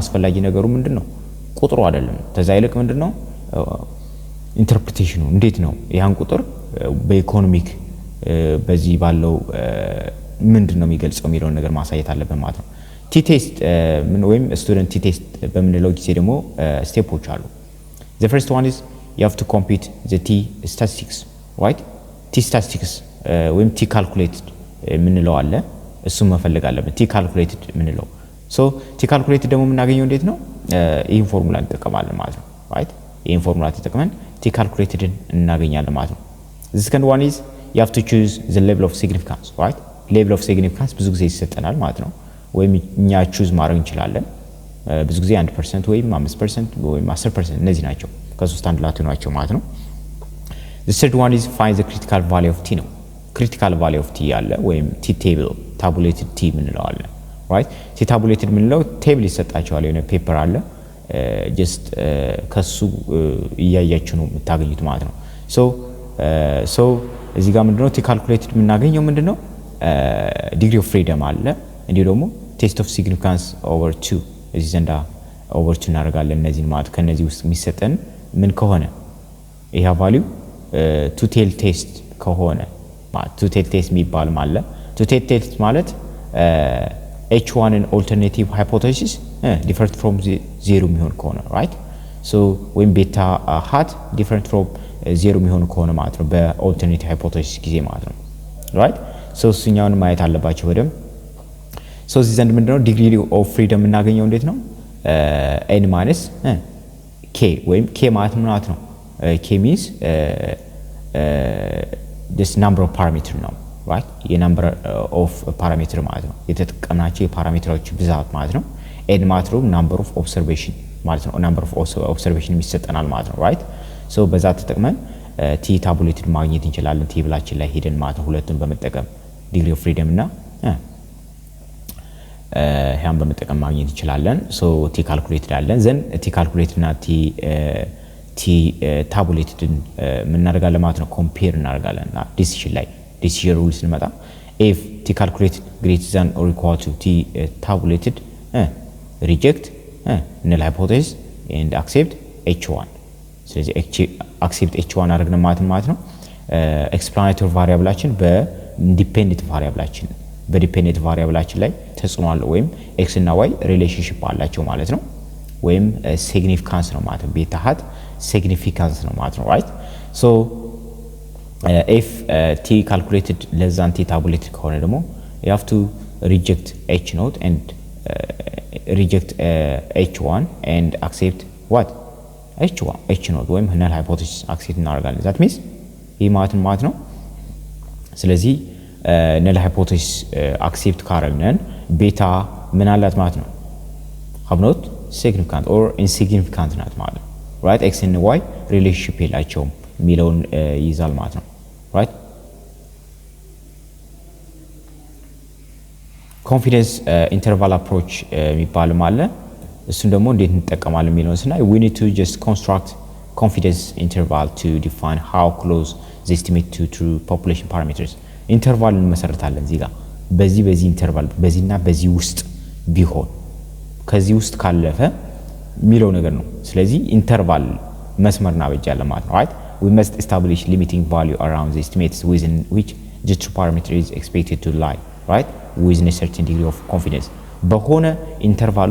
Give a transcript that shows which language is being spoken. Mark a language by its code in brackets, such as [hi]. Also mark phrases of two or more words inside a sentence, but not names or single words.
[am] አስፈላጊ ነገሩ ምንድነው ቁጥሩ አይደለም ተዛ ይልቅ ምንድነው ኢንተርፕሪቴሽኑ እንዴት ነው ያን ቁጥር በኢኮኖሚክ በዚህ ባለው ምንድነው የሚገልጸው የሚለውን ነገር ማሳየት አለበት ማለት ነው ቲ ቴስት ምን ወይም ስቱደንት ቲ ቴስት በምንለው ጊዜ ደግሞ ስቴፖች አሉ [en] the first one is you have to compute the t statistics right t statistics ወይም t calculated [am] ምንለው አለ እሱ መፈለግ አለበት [en] t calculated [am] ምንለው [en] so t calculated [am] ደግሞ የምናገኘው እንዴት ነው ይሄን ፎርሙላ እንጠቀማለን ማለት ነው right ይሄን ፎርሙላ ተጠቅመን [en] t calculated [am] እናገኛለን ማለት ነው [en] the second one is you have to choose the level of significance right level of significance [am] ብዙ ጊዜ ይሰጠናል ማለት ነው ወይም እኛ ቹዝ ማድረግ እንችላለን ብዙ ጊዜ 1% ወይም 5% ወይም 10% እነዚህ ናቸው ከሶስት አንድ ላቱ ናቸው ማለት ነው [en] the third one is find the critical value of t ነው critical value of t [am] ያለ ወይም [en] t table tabulated t [am] ምንለው አለ [en] right t tabulated [am] ምንለው ቴብል ይሰጣቸዋል የሆነ ፔፐር አለ [en] just ከሱ [am] እያያችሁ ነው የምታገኙት ማለት ነው so እዚህ ጋር ምንድነው [en] t calculated [am] የምናገኘው ምንድነው [en] degree of freedom [am] አለ እንዲሁ ደግሞ [en] test of significance over 2 [am] እዚህ ዘንዳ [en] over 2 [am] እናደርጋለን እነዚህ ማለት ከነዚህ ውስጥ የሚሰጠን ምን ከሆነ ይሄ ቫልዩ [en] two tail test [am] ከሆነ ማለት two [en] tail test [am] የሚባል ማለት [en] two tail test [am] ማለት [en] h1 and alternative hypothesis different from zero [am] የሚሆን ከሆነ [en] right so when beta hat different from zero [am] የሚሆን ከሆነ ማለት ነው [en] በalternative hypothesis [am] ጊዜ ማለት ነው [en] right so [am] እኛውን ማየት አለባችሁ ወደም so እዚህ ዘንድ ምንድነው [en] degree of freedom [am] እናገኘው እንዴት ነው [en] n minus k [am] ወይም k ማለት ነው [en] k means this number of parameter [am] ነው [en] right the number of parameter [am] ማለት ነው የተጠቀምናቸው የፓራሜትሮች ብዛት ማለት ነው n ማለት ነው [en] number of observation [am] ማለት ነው [en] number of observation [am] የሚሰጠናል ማለት ነው [en] right so [am] በዛ ተጠቅመን [en] t tabulated [am] ማግኘት እንችላለን ቴብላችን ላይ ሄደን ማለት ነው ሁለቱን በመጠቀም [en] degree of freedom [am] እና ያን በመጠቀም ማግኘት እንችላለን [en] so t calculated አለን then t calculated እና t tabulated [am] ምን እናደርጋለን ማለት ነው [en] compare እናደርጋለን decision ላይ decision rules እንመጣ if t calculated greater than or equal to t tabulated reject null hypothesis and accept h1 ስለዚህ accept h1 [am] አድርገን ማለት ነው [en] explanatory variableችን በindependent variableችን [am] በዲፔንደንት ቫሪያብላችን ላይ ተጽዕኖ አለው ወይም [en] x እና y [am] ሪሌሽንሺፕ አላቸው ማለት ነው ወይም ሲግኒፊካንስ ነው ማለት ነው ቤታ ሀት ሲግኒፊካንስ ነው ማለት ነው [en] right so if t calculated less than t tabulated [am] ከሆነ ደግሞ [en] you have to reject h naught and reject h1 and accept what h naught ወይም null hypothesis accept እናደርጋለን that means [am] ይህ ማለት ነው ስለዚህ [en] null hypothesis accept [am] ካረግነን ቤታ ምን አላት ማለት ነው [en] have not significant or insignificant [am] ናት ማለት ነው [en] right x and y relationship [am] የላቸውም የሚለውን ይዛል ማለት ነው [en] right confidence interval approach [am] የሚባል ማለት እሱን ደግሞ እንዴት እንጠቀማለን የሚለውን ስናይ [en] we need to just construct confidence interval to define how close the estimate to true population parameters [am] ኢንተርቫል እንመሰርታለን እዚህ ጋር በዚህ ኢንተርቫል በዚህና በዚህ ውስጥ ቢሆን ከዚህ ውስጥ ካለፈ ሚለው ነገር ነው ስለዚህ ኢንተርቫል መስመርና በጃለ ማለት ነው [en] right we must establish limiting value around the estimates within which the true parameter is expected to lie right within a certain degree of confidence [am] በሆነ ኢንተርቫል